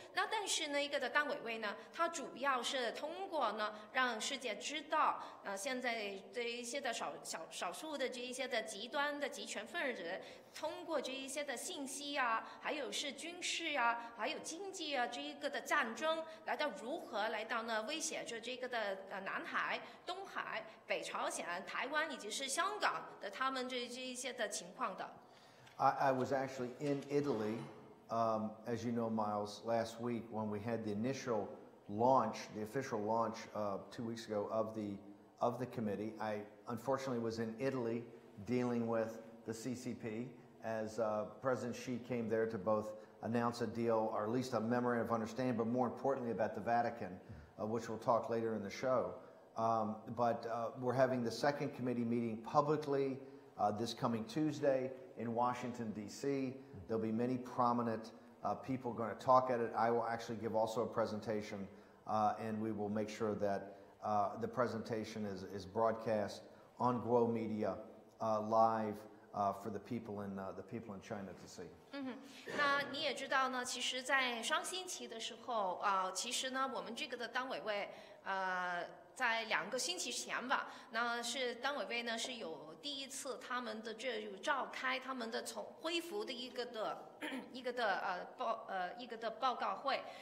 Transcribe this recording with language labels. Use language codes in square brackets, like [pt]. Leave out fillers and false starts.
[zh] 那但是呢，一个的党委委呢，它主要是通过呢让世界知道，现在这一些的少数的这一些的极端的集权分子，通过这一些的信息啊，还有是军事啊，还有经济啊，这一个的战争，来到如何来到呢威胁着这个的南海、东海、北朝鲜、台湾以及是香港的他们这一些的情况的。 [en] I was actually in Italy, as you know, Miles, last week when we had the initial launch, the official launch 2 weeks ago of the committee. I unfortunately was in Italy dealing with the CCP as President Xi came there to both announce a deal, or at least a memorandum of understanding, but more importantly about the Vatican, which we'll talk later in the show. But we're having the second committee meeting publicly this coming Tuesday in Washington, D.C. There'll be many prominent people going to talk at it. I will actually give also a presentation, and we will make sure that the presentation is broadcast on Guo Media live for the people in China to see. [zh] 那你也知道呢，其实，在上星期的时候其实呢，我们这个的党委委在2个星期前吧，那是党委委呢是有第一次他们的有召开他们的恢复的一个的报告会。